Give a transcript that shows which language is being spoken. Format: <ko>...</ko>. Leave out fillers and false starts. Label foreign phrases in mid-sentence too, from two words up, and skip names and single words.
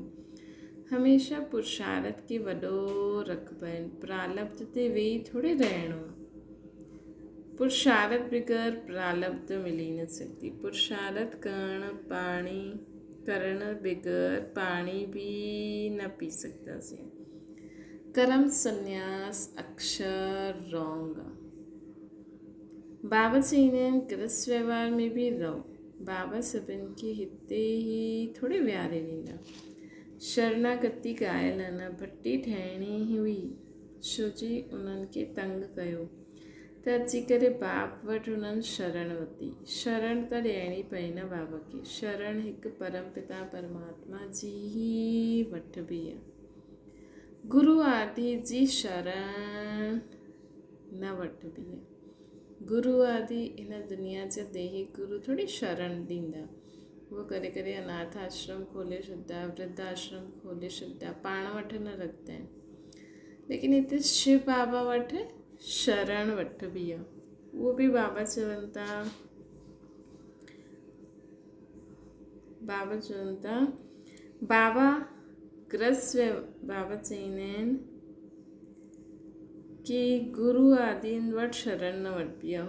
<sd>हमेशह पुरुषार्थ खे वॾो रखिबो आहे। प्रालब्ध ते वेही थोरे रहणो आहे। पुरुषार्थ बग़ैर प्रालब्ध मिली न सघंदी। पुरुषार्थ करण बग़ैर पाणी भी न पी सघंदासीं। कर्म संन्यास अक्षर रॉन्ग। बाबा चईंदा आहिनि गृहस्थ व्यवहार में भी रहो। बाबा सभिनि खे हिते ई थोरे विहारे ॾींदा। शरणागति ॻायल न भट्टी ठाहिणी हुई, छो जी उन्हनि खे तंग कयो त अची करे बाप वटि हुननि शरण वरिती। शरण त ॾियणी पई न बाबा खे। शरण हिकु परम पिता परमात्मा जी ई वठिबी आहे। गुरु आदि जी शरण न वठिबी आहे। गुरु आदि हिन दुनिया जा देही गुरु थोरी शरण ॾींदा। उहो करे करे अनाथ आश्रम खोले छॾंदा, वृद्ध आश्रम खोले छॾंदा, पाण वटि न रखंदा आहिनि। लेकिन हिते शिव बाबा वटि शरण वठिबी आहे। उहो बि बाबा चवनि था, बाबा चईंदा आहिनि कि गुरु आदिनि वटि शरण न वठिबी आहे।</sd>